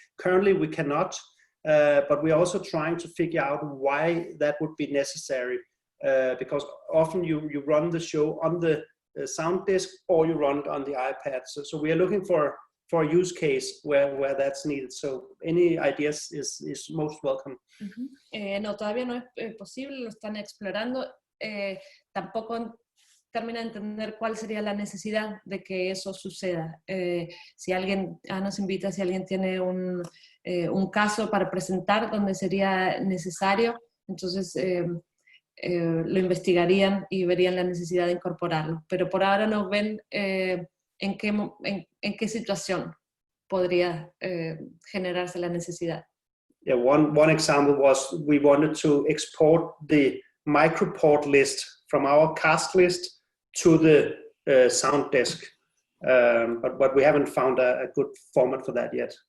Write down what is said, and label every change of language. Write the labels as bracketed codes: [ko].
[en] Currently, we cannot, but we're also trying to figure out why that would be necessary. Because often you run the show on the sound disk or you run it on the iPad. So we are looking for a use case where that's needed. So any ideas is most welcome. [es] No, todavía no es posible, lo están explorando. Tampoco termina de entender cuál sería la necesidad de que eso suceda. Si alguien nos invita, si alguien tiene un caso para presentar donde sería necesario, entonces lo investigarían y verían la necesidad de incorporarlo. Pero por ahora no ven en qué situación podría generarse la necesidad. [en] Yeah, one example was we wanted to export the microport list from our cast list to the sound desk, but we haven't found a good format for that yet.